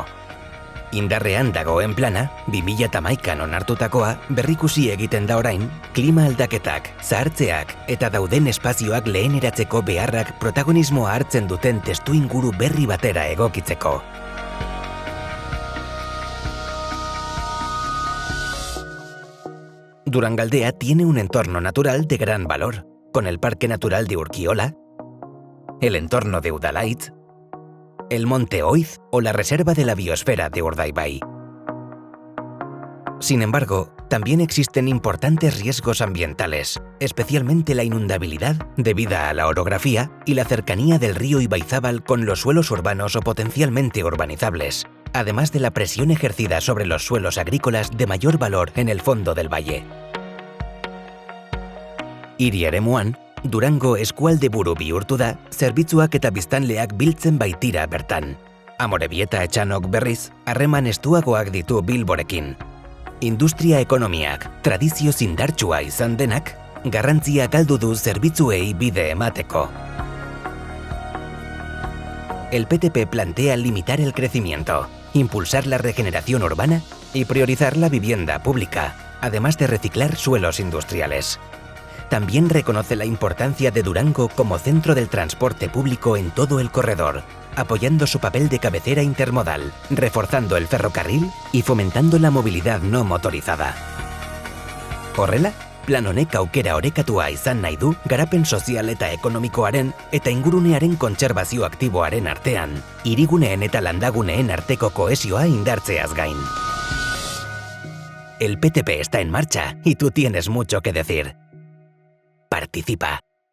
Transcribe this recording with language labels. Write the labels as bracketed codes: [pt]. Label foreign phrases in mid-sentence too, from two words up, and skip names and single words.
[eu] Indarrean dagoen plana, 2011an onartutakoa, berrikusi egiten da orain, klima aldaketak, zahartzeak eta dauden espazioak leheneratzeko beharrak protagonismoa hartzen duten testuinguru berri batera egokitzeko. [es] Durangaldea tiene un entorno natural de gran valor, con el Parque Natural de Urkiola, el entorno de Udalaitz, el Monte Oiz o la Reserva de la Biosfera de Urdaibai. Sin embargo, también existen importantes riesgos ambientales, especialmente la inundabilidad debida a la orografía y la cercanía del río Ibaizábal con los suelos urbanos o potencialmente urbanizables, además de la presión ejercida sobre los suelos agrícolas de mayor valor en el fondo del valle. [eu] Hiri eremuan, Durango eskualde buru bihurtu da, zerbitzuak eta biztanleak biltzen baitira bertan. Amorebieta Etxanok berriz, harreman estuagoak ditu Bilborekin. Industria ekonomiak, tradizio indartsua izan denak, garrantzia galdu du zerbitzuei bide emateko. [es] El PTP plantea limitar el crecimiento, impulsar la regeneración urbana y priorizar la vivienda pública, además de reciclar suelos industriales. También reconoce la importancia de Durango como centro del transporte público en todo el corredor, apoyando su papel de cabecera intermodal, reforzando el ferrocarril y fomentando la movilidad no motorizada. [eu] Horrela, plan honek aukera orekatua izan nahi du garapen sozial eta ekonomikoaren eta ingurunearen kontserbazio aktiboaren artean, hiriguneen eta landaguneen arteko kohesioa indartzeaz gain. [es] El PTP está en marcha y tú tienes mucho que decir. Participa.